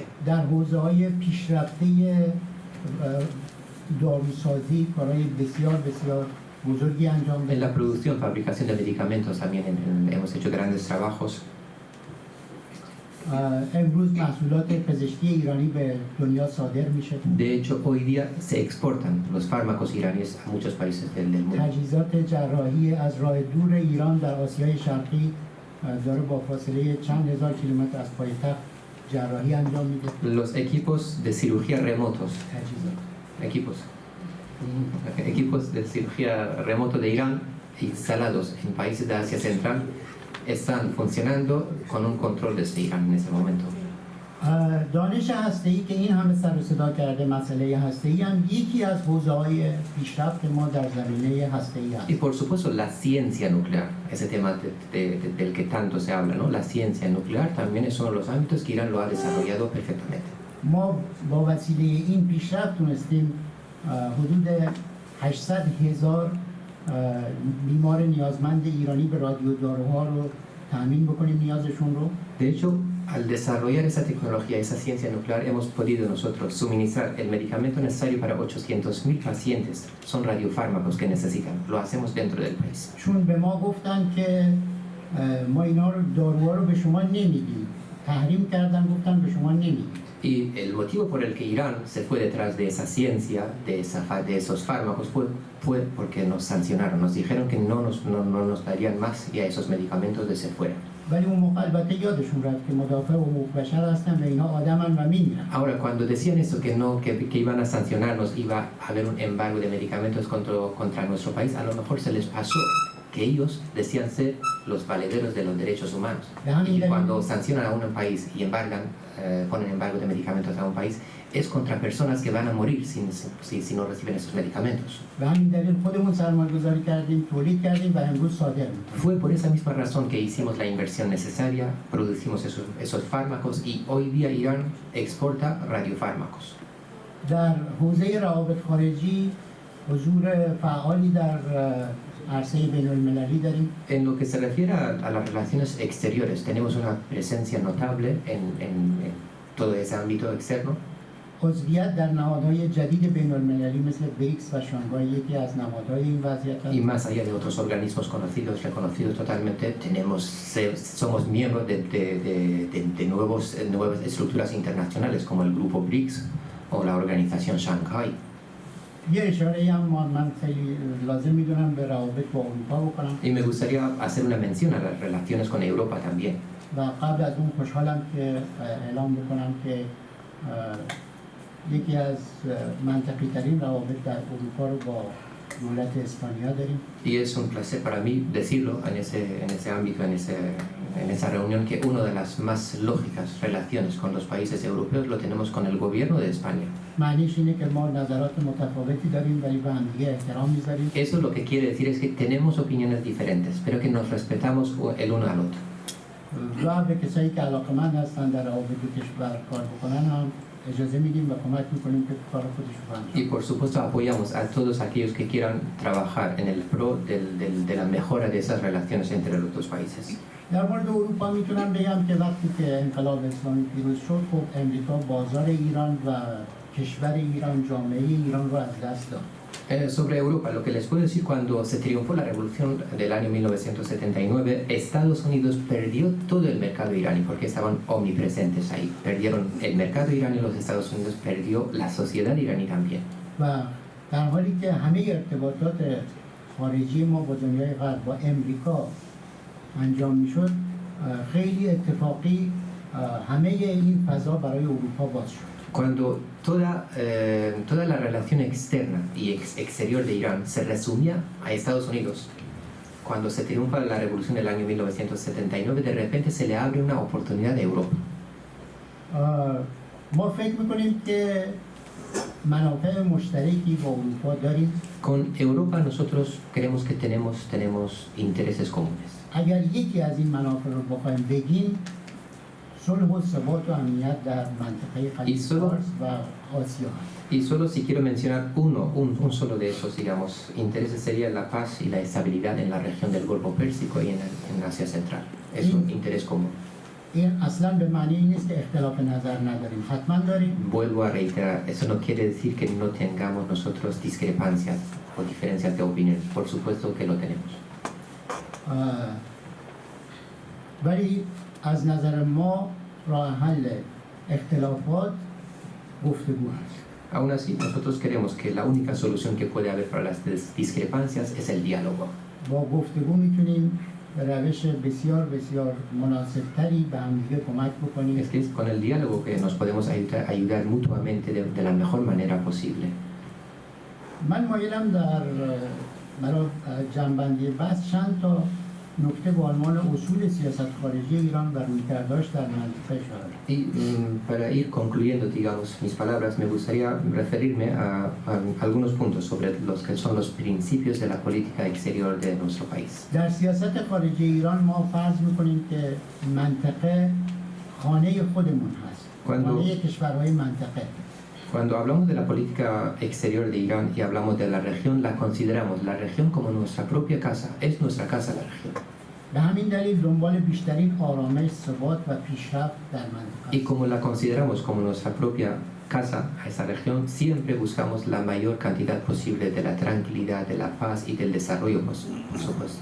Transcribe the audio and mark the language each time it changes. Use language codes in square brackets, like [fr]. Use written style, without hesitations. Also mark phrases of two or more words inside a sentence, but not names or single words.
[fa] در حوزه‌های پیشرفته داروسازی کارهای بسیار بسیار بزرگی انجام [es] En la [fa] دادیم. [es] producción, fabricación de medicamentos también hemos hecho grandes trabajos. [fa] امروز محصولات پزشکی ایرانی به دنیا صادر میشه. [es] De hecho, hoy día se exportan los fármacos iraníes a muchos países del mundo. [fa] تجهیزات جراحی از راه دور ایران در آسیای شرقی داره با فاصله چند هزار کیلومتر از پایتخت جراحی انجام میده. [es] Los equipos de cirugía remotos, [fa] تجهیزات [es] equipos de cirugía remoto de Irán instalados en países de Asia Central están funcionando con un control desde Irán en ese momento. [fa] دانش هسته‌ای که این همه سر و صدا کرده، مسئله هسته‌ای هم یکی از حوزه‌های پیشرفت ما در زمینه هسته‌ای است. [es] Y por supuesto la ciencia nuclear, ese tema del que tanto se habla, ¿no? La ciencia nuclear también es uno de los ámbitos que Irán lo ha desarrollado perfectamente. [fa] ما با وسیله این پیشرفت تونستیم حدود 800,000 بیمار نیازمند ایرانی به رادیوداروها رو تامین بکنیم نیازشون رو. [es] De hecho, al desarrollar esa tecnología, esa ciencia nuclear, hemos podido nosotros suministrar el medicamento necesario para 800.000 pacientes. Son radiofármacos que necesitan. Lo hacemos dentro del país. [fa] چون به ما گفتن که ما اینا رو داروها رو به شما نمیدیم. تحریم کردن، گفتن به شما نمیدیم. [es] Y el motivo por el que Irán se fue detrás de esa ciencia, de esos fármacos, fue porque nos sancionaron. Nos dijeron que no nos darían más ya esos medicamentos desde fuera. [fa] ولی اون موقع البته یادشون رفت که مدافع حقوق بشر هستن و اینا آدمن و میمیرن. [es] Ahora, cuando decían esto, que iban a sancionarnos, iba a haber un embargo de medicamentos contra nuestro país, a lo mejor se les pasó que ellos decían ser los valederos de los derechos humanos. Y cuando sancionan a un país y ponen embargo de medicamentos a un país, es contra personas que van a morir si no reciben esos medicamentos. [fa] به همین دلیل خودمون سرمایه‌گذاری کردیم، تولید کردیم و امروز صادر می‌کنیم. [es] Fue por esa misma razón que hicimos la inversión necesaria, producimos esos fármacos y hoy día Irán exporta radiofármacos. [fa] در حوزه روابط خارجی حضور فعالی در عرصه بین‌المللی داریم. [es] En lo que se refiere a las relaciones exteriores, tenemos una presencia notable en todo ese ámbito externo. [fa] عضویت در نهادهای جدید بین‌المللی مثل بریکس و شانگهای یکی از نهادهای این وضعیت [es] Y más allá de otros organismos conocidos, reconocidos totalmente, somos miembros de nuevas estructuras internacionales como el grupo BRICS o la organización Shanghai. [fa] یه اشاره هم من خیلی لازم میدونم به روابط با اروپا بکنم. [es] Y me gustaría hacer una mención a las relaciones con Europa también. [fa] و قبل از اون خوشحالم که اعلام بکنم که یکی از منطقی ترین روابط در اروپا رو با دولت اسپانیا داریم. [es] Y es un placer para mí decirlo en ese ámbito, en esa reunión, que una de las más lógicas relaciones con los países europeos lo tenemos con el gobierno de España. [fa] معنیش اینه که ما نظرات متفاوتی داریم ولی به هم دیگه احترام میذاریم. [es] Eso lo que quiere decir es que tenemos opiniones diferentes, pero que nos respetamos el uno al otro. [fa] و به کسایی که علاقه‌مند هستن در روابط دو کشور کار بکنن هم اجازه میدیم و کمک میکنیم که کار خودشون رو انجام [es] Y por supuesto apoyamos a todos aquellos que quieran trabajar en el pro de la mejora de esas relaciones entre los dos países. [fa] در مورد اروپا میتونم بگم که وقتی که انقلاب اسلامی پیروز شد خب امریکا بازار ایران و کشور ایران جامعه ایران رو از دست داد. [es] Sobre Europa, lo que les puedo decir, cuando se triunfó la revolución del año 1979, Estados Unidos perdió todo el mercado iraní porque estaban omnipresentes ahí. Perdieron el mercado iraní, los Estados Unidos perdió la sociedad iraní también. [fa] و در حالی که همه ارتباطات خارجی ما با دنیای غرب با امریکا انجام میشد خیلی اتفاقی همه این فضا برای اروپا باز شد. [es] Cuando toda la relación externa y exterior de Irán se resumía a Estados Unidos, cuando se triunfa la revolución del año 1979, de repente se le abre una oportunidad a Europa. [fa] ما فکر میکنیم که منافع مشترکی با اروپا داریم. [es] Con Europa nosotros creemos que tenemos intereses comunes. [fa] اگر یکی از این منافع رو بخوایم بگیم صلح و ثبات و امنیت در منطقه خلیج فارس و آسیا هست. [es] Y solo si quiero mencionar un solo de esos, digamos, intereses sería la paz y la estabilidad en la región del Golfo Pérsico y en Asia Central. Es un interés común. [fa] این اصلا به معنی این نیست که اختلاف نظر نداریم، حتما داریم. [es] Vuelvo a reiterar, eso no quiere decir que no tengamos nosotros discrepancias o diferencias de opinión. Por supuesto que lo tenemos. [fa] ولی از نظر ما راه حل اختلافات گفتگو هست. [es] Aún así, nosotros creemos que la única solución que puede haber para las discrepancias es el diálogo. [fa] با گفتگو میتونیم به روش بسیار بسیار مناسبتری به هم دیگه کمک بکنیم. [es] Es que es con el diálogo que nos podemos ayudar mutuamente de la mejor manera posible. [fa] من مایلم برای جنبندی بحث چند تا نکته با عنوان اصول سیاست خارجی ایران و رویکرداش در منطقه اشاره. [es] Y para ir concluyendo, digamos, mis palabras, me gustaría referirme a algunos puntos sobre los que son los principios de la política exterior de nuestro país. [fa] در سیاست خارجی ایران ما فرض میکنیم که منطقه خانه خودمون هست. خانه کشورهای منطقه. [es] Cuando hablamos de la política exterior de Irán y hablamos de la región, la consideramos la región como nuestra propia casa, es nuestra casa la región. [fa] به همین دلیل دنبال بیشترین آرامش، ثبات و پیشرفت در منطقه. [es] Y como la consideramos como nuestra propia casa a esa región, siempre buscamos la mayor cantidad posible de la tranquilidad, de la paz y del desarrollo, por supuesto.